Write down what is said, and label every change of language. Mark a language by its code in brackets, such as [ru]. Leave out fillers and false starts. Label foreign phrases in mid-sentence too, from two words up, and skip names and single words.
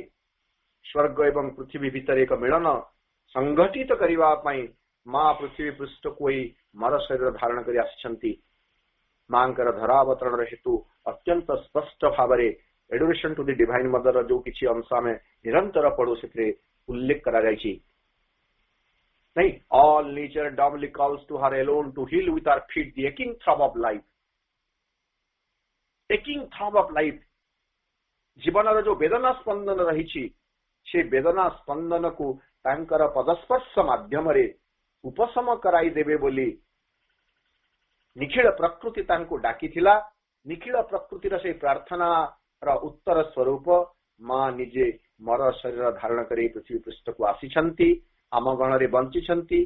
[or] ସ୍ୱର୍ଗ ଏବଂ ପୃଥିବୀ ଭିତରେ ଏକ ମିଳନ ସଂଗଠିତ କରିବା ପାଇଁ ମା ପୃଥିବୀ ପୃଷ୍ଠକୁ ଏହି ମର ଶରୀର ଧାରଣ କରି ଆସିଛନ୍ତି। ମାଙ୍କର ଧରାବତରଣର ହେତୁ ଅତ୍ୟନ୍ତ ସ୍ପଷ୍ଟ ଭାବରେ ଏଡୁରେସନ ଟୁ ଦି ଡିଭାଇନ ମଦର ଯୋଉ କିଛି ଅଂଶ ଆମେ ନିରନ୍ତର ପଢୁ ସେଥିରେ ଉଲ୍ଲେଖ କରାଯାଇଛି। ନାଇଁ, [en] all nature dumbly calls to her alone to heal with her feet the aching throb of life. aching throb of life, [or] ଜୀବନର ଯୋଉ ବେଦନା ସ୍ପନ୍ଦନ ରହିଛି ସେ ବେଦନା ସ୍ପନ୍ଦନକୁ ତାଙ୍କର ପଦସ୍ପର୍ଶ ମାଧ୍ୟମରେ ଉପଶମ କରାଇଦେବେ ବୋଲି ନିଖିଳ ପ୍ରକୃତି ତାଙ୍କୁ ଡାକିଥିଲା। ନିଖିଳ ପ୍ରକୃତିର ସେହି ପ୍ରାର୍ଥନାର ଉତ୍ତର ସ୍ୱରୂପ ମା ନିଜେ ମର ଶରୀର ଧାରଣ କରି ପୃଥିବୀ ପୃଷ୍ଠକୁ ଆସିଛନ୍ତି, ଆମ ଗଣରେ ବଞ୍ଚିଛନ୍ତି।